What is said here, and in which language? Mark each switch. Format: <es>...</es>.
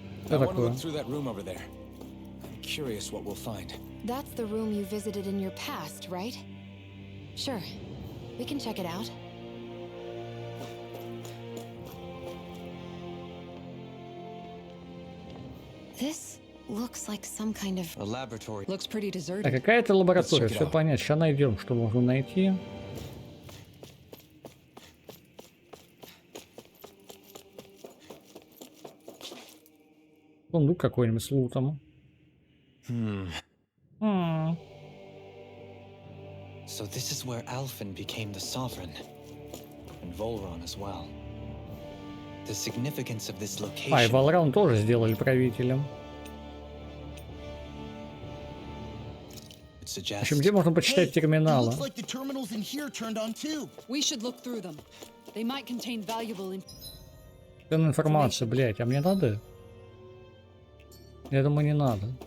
<en>I want to look through that room over there. I'm curious what we'll find. That's the room you visited in your past, right? Sure. We can check it out. This looks like some kind of... A laboratory. Looks pretty deserted.</en> <ru>Так, какая-то лаборатория, все понятно. Сейчас найдем, что можно найти. Сундук какой-нибудь с лутом.</ru> <en>So this is where Alphen became the sovereign, and Volron as well. The significance of this location.</en> <ru>А, и Волран тоже сделали правителем. В общем, где можно почитать терминалы? Ценная информация, блять, а мне надо? Я думаю, не надо.</ru>